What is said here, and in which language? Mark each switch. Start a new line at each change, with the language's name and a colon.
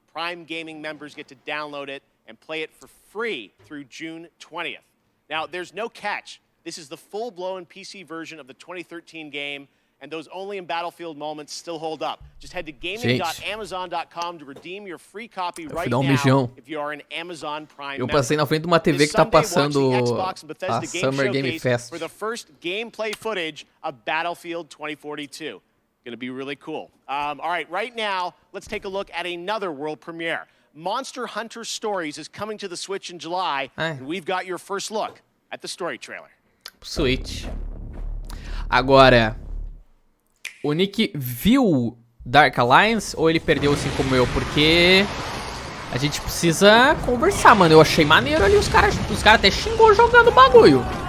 English: Prime Gaming members get to download it and play it for free through June 20th. Now, there's no catch. This is the full-blown PC version of the 2013 game. And those only in Battlefield moments still hold up. Just head to gaming.amazon.com to redeem your free copy right now if you are an Amazon Prime member.
Portuguese: Eu passei na frente de uma TV que tá passando a Summer Game Fest.
English: For the first gameplay footage of Battlefield 2042. Gonna be really cool. All right now, let's take a look at another world premiere. Monster Hunter Stories is coming to the Switch in July, and we've got your first look at the story trailer. Switch.
Portuguese: Agora, o Nick viu Dark Alliance ou ele perdeu assim como eu? Porque a gente precisa conversar, mano. Eu achei maneiro ali, os caras até xingou jogando o bagulho.